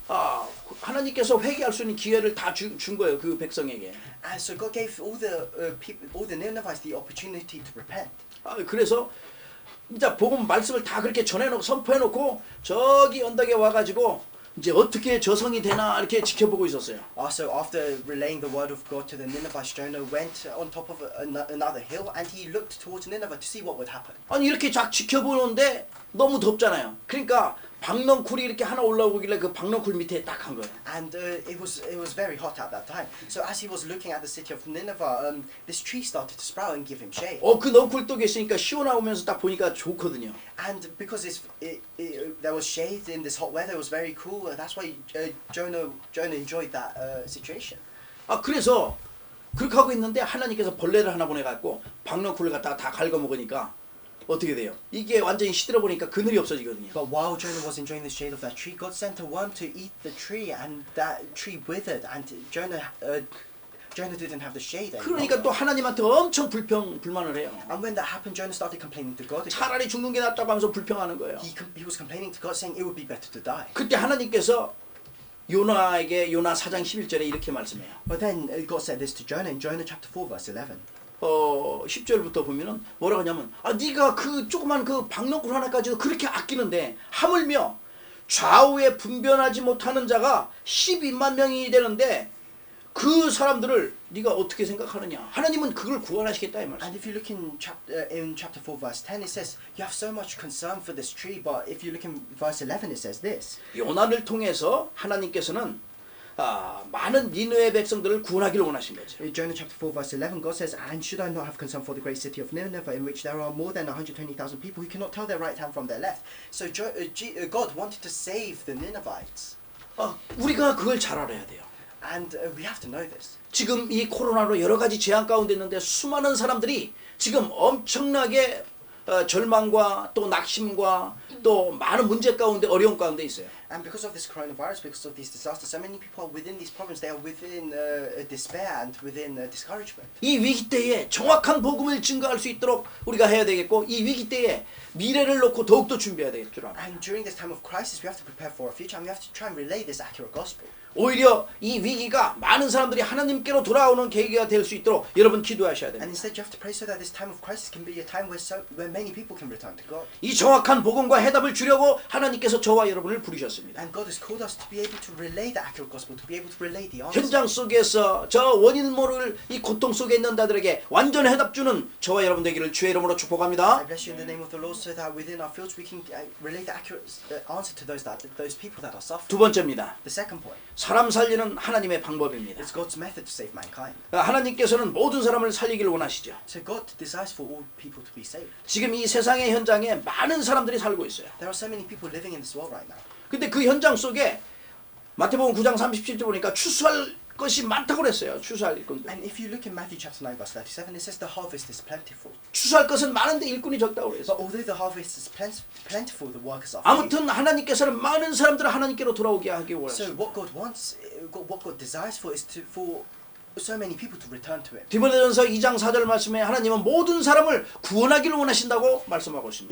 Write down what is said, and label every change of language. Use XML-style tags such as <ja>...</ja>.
<ko>아 하나님께서 회개할 수 있는 기회를 다 준 거예요 그 백성에게.</ko> <en>And so God gave all the people, all the Ninevites, the opportunity to repent.</en> <ko>아 그래서 진짜 복음 말씀을 다 그렇게 전해놓고 선포해놓고 저기 언덕에 와가지고 이제 어떻게 저성이 되나 이렇게 지켜보고 있었어요.</ko> <en>Also, after relaying the word of God to the Ninevites, Jonah went on top of another hill and he looked towards Nineveh to see what would happen.</en> <ko>아니 이렇게 쫙 지켜보는데 너무 덥잖아요. 그러니까 박넝쿨이 이렇게 하나 올라오길래 그 박넝쿨 밑에 딱 한 거예요.</ko> <en>And it was very hot at that time. So as he was looking at the city of Nineveh, this tree started to sprout and give him shade.</en> <ko>그 넝쿨 또 있으니까 시원하면서 딱 보니까 좋거든요.</ko> <en>And because there was shade in this hot weather, it was very cool. That's why Jonah enjoyed that situation.</en> <ko>아 그래서 그렇게 하고 있는데 하나님께서 벌레를 하나 보내갖고 박넝쿨을 갖다가 다 갉아먹으니까 어떻게 돼요? 이게 완전히 시들어 보니까 그늘이 없어지거든요.</ko> <en>But while Jonah was enjoying the shade of that tree, God sent a worm to eat the tree, and that tree withered, and Jonah didn't have the shade anymore.</en> <ko>그러니까 또 하나님한테 엄청 불만을 해요.</ko> <en>And when that happened, Jonah started complaining to God again.</en> <ko>차라리 죽는 게 낫다고 하면서 불평하는 거예요.</ko> <en>He was complaining to God, saying it would be better to die.</en> <ko>그때 하나님께서 요나에게 요나 4장 11절에 이렇게 말씀해요.</ko> <en>But then God said this to Jonah in Jonah chapter 4 verse 11.</en> <ko>10절부터 보면은 뭐라고 하냐면 네가 그 조그만 그 박넝쿨 하나까지도 그렇게 아끼는데 하물며 좌우에 분변하지 못하는 자가 12만 명이 되는데 그 사람들을 네가 어떻게 생각하느냐? 하나님은 그걸 구원하시겠다 이 말씀.</ko> <en>And if you look in chapter 4 verse 10, it says you have so much concern for this tree, but if you look in verse 11, it says this.</en> <ko>요나를 통해서 하나님께서는 많은 니느웨 백성들을 구원하기를 원하신 거죠.</ko> <en>In Jonah chapter 4 verse 11, God says, and should I not have concern for the great city of Nineveh, in which there are more than 120,000 people who cannot tell their right hand from their left. So God wanted to save the Ninevites.</en> <ko>우리가 그걸 잘 알아야 돼요.</ko> <en>And we have to know this.</en> <ko>지금 이 코로나로 여러 가지 재앙 가운데 있는데 수많은 사람들이 지금 엄청나게 절망과 또 낙심과 또 많은 문제 가운데 어려움 가운데 있어요.</ko> <en>And because of this coronavirus, because of these disasters, so many people are within these problems. They are within despair and within discouragement.</en> <ko>이 위기 때에 정확한 복음을 증거할 수 있도록 우리가 해야 되겠고 이 위기 때에 미래를 놓고 더욱더 준비해야 되겠죠.</ko> <en>And during this time of crisis, we have to prepare for our future, and we have to try and relay this accurate gospel.</en> <ko>오히려 이 위기가 많은 사람들이 하나님께로 돌아오는 계기가 될 수 있도록 여러분 기도하셔야</ko> <en>And</en> <ko>됩니다.</ko> <en>instead, you have to pray so that this time of crisis can be a time where many people can return to God.</en> <ko>이 정확한 복음과 해답을 주려고 하나님께서 저와 여러분을 부르셨습니다.</ko> <en>And God has called us to be able to relay the accurate gospel, to be able to relay the answer.</en> <ko>현장 속에서 저 원인 모를 이 고통 속에 있는 자들에게 완전 해답 주는 저와 여러분 되기를 주의 이름으로</ko> <en>I</en> <ko>축복합니다.</ko> <en>bless you in the name of the Lord, so that within our fields we can relay the accurate answer to those people that are suffering.</en> <ko>두 번째입니다.</ko> <en>The second point</en> <ko>사람 살리는 하나님의 방법입니다.</ko> <en>is God's method to save mankind.</en> <ko>하나님께서는 모든 사람을 살리기를 원하시죠.</ko> <en>So God desires for all people to be saved.</en> <ko>지금 이 세상의 현장에 많은 사람들이 살고 있어요.</ko> <en>There are so many people living in this world right now.</en> <ko>근데 그 현장 속에 마태복음 9장 37절 보니까 추수할 것이 많다고 그랬어요. 추수할 일꾼들.</ko> <en>And if you look in Matthew chapter 9 verse 37, it says the harvest is plentiful.</en> <ko>추수할 것은 많은데 일꾼이 적다고 그랬어요.</ko> <en>But although the harvest is plentiful, the workers are few.</en> <ko>아무튼 하나님께서는 많은 사람들을 하나님께로 돌아오게 하기</ko> <en>So</en> <ko>원하십니다.</ko> <en>what God wants, what God desires for is for so many people to return to Him.</en> <ko>디모데전서 2장 4절 말씀에 하나님은 모든 사람을 구원하기를 원하신다고 말씀하고 있습니다.</ko>